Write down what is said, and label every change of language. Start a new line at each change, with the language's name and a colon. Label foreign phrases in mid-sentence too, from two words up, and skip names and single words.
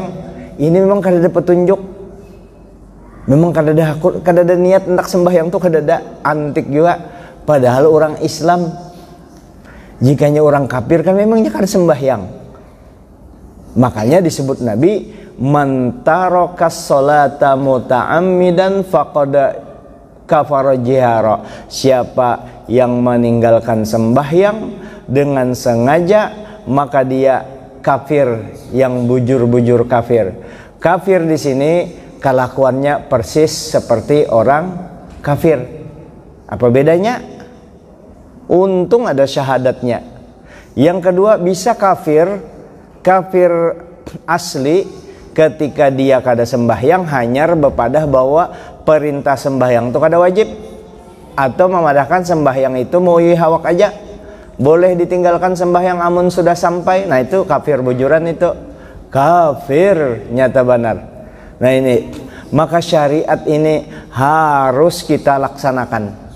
Banjar: Ini memang kada ada petunjuk, memang kada ada niat hendak sembahyang tuh, kada ada, antik juga. Padahal orang Islam, jikanya orang kafir kan memangnya kada sembahyang.
Indonesian: Makanya disebut Nabi,
Arabic: man tarakas sholata muta'ammidan faqad kafara jihara.
Banjar: Siapa yang meninggalkan sembahyang dengan sengaja, maka dia kafir, yang bujur-bujur kafir.
Indonesian: Kafir di sini kelakuannya persis seperti orang kafir. Apa bedanya? Untung ada syahadatnya.
Banjar: Yang kedua, bisa kafir asli ketika dia kada sembahyang, hanya berpadah bahwa perintah sembahyang itu kada wajib, atau memadahkan sembahyang itu mau hawak aja, boleh ditinggalkan sembahyang amun sudah sampai. Nah itu kafir bujuran, itu kafir nyata benar.
Indonesian: Nah ini, maka syariat ini harus kita laksanakan.